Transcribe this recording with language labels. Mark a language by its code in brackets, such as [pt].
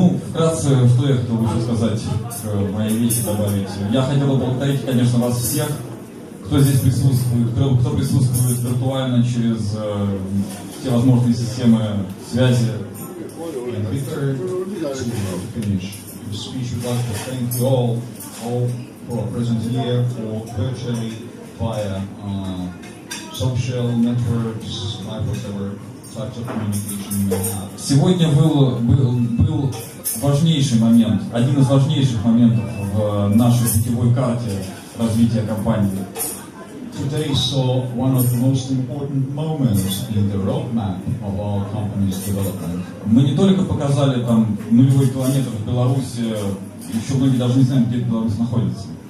[ru] Вкратце, что я хотел бы еще сказать к моей речи, добавить. Я хотел бы поблагодарить, конечно, вас всех, кто здесь присутствует, кто присутствует виртуально через все возможные системы связи. [en] And Peter, to finish his speech, would like to thank you all who are present here, or virtually via social networks, whatever types of communication you may have. [ru] Сегодня был важнейший момент, один из важнейших моментов в нашей путевой карте развития компании. [en] Today saw one of the most important moments in the roadmap of our company's development. [ru] Мы не только показали там нулевой километр в Беларуси, еще многие даже не знают, где Беларусь находится.